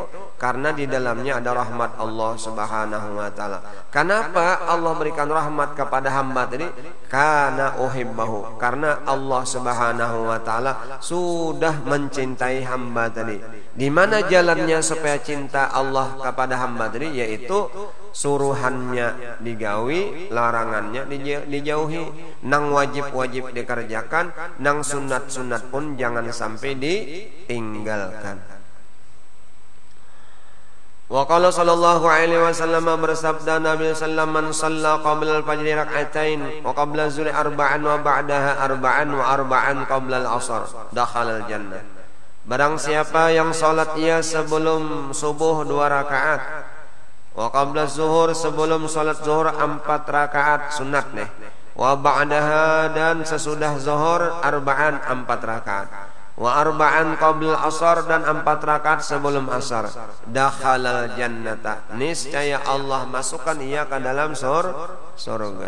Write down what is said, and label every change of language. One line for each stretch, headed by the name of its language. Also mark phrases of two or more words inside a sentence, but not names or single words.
Indonesian: Karena di dalamnya ada rahmat Allah
Arabic: سبحانه وتعالى.
Indonesian: Kenapa Allah berikan rahmat kepada hamba tadi? Karena uhibbahu, karena Allah
Arabic: سبحانه وتعالى
Indonesian: sudah mencintai hamba tadi. Di mana jalannya supaya cinta Allah kepada hamba tadi?
Banjar: Yaitu suruhannya digawi, larangannya dijauhi, nang wajib-wajib dikerjakan, nang sunat-sunat pun jangan sampai ditinggalkan.
Arabic: وقال صلى الله عليه وسلم,
Indonesian: bersabda Nabi
Arabic: صلى الله من صلى قبل الفجر ركعتين وقبل الظهر أربعا وبعدها أربعا وأربعا قبل العصر دخل الجنة.
Indonesian: Barang siapa yang salat ia sebelum subuh 2 rakaat,
Arabic: وقبل الظهر
Indonesian: sebelum salat zuhur 4 rakaat sunat nih,
Arabic: وبعدها
Indonesian: dan sesudah zuhur arba'an 4 rakaat,
Arabic: وأربعا قبل العصر
Indonesian: dan 4 rakaat sebelum asar,
Arabic: دخل الجنة,
Indonesian: niscaya Allah masukkan ia ke dalam surga.